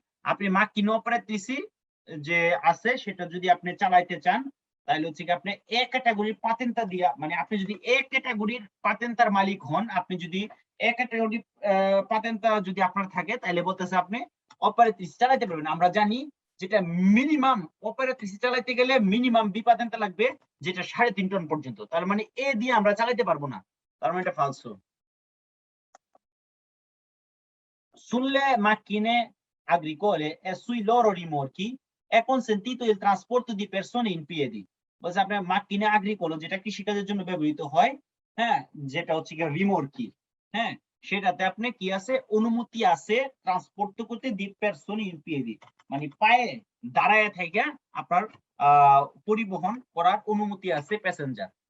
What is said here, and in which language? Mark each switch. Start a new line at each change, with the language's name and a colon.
Bangla: আপনি macchina operatrici যে আছে সেটা যদি আপনি চালাইতে চান তাহলে হচ্ছে কি আপনি এ ক্যাটাগরির পাতেন্তা দিয়া, মানে আপনি যদি এ ক্যাটাগরির পাতেন্তার মালিক হন, আপনি যদি এ ক্যাটাগরির পাতেন্তা যদি আপনার থাকে তাহলে বলতেছে আপনি অপারেট্রিসি চালাতে পারবেন। আমরা জানি যেটা মিনিমাম অপারেট্রিসি চালাতে গেলে মিনিমাম বি পাতেন্তা লাগবে, যেটা 3.5 টন পর্যন্ত। তার মানে এ দিয়ে আমরা চালাতে পারবো না, তার মানে এটা ফালসো।
Italian: Sulle macchine agricole e sui loro rimorchi è consentito il trasporto di persone in piedi।
Bangla: বলছে আপনার মাকিনে agricole যেটা কৃষিকাজের জন্য ব্যবহৃত হয়, হ্যাঁ, যেটা হচ্ছে কি রিমোর্কি, হ্যাঁ, সেটাতে আপনি কি আছে অনুমতি আছে ট্রান্সপোর্ট করতে দি পারসন ইন পিএডি, মানে পায়ে দাঁড়ায় থেকে আপনার পরিবহন করার অনুমতি আছে প্যাসেঞ্জার।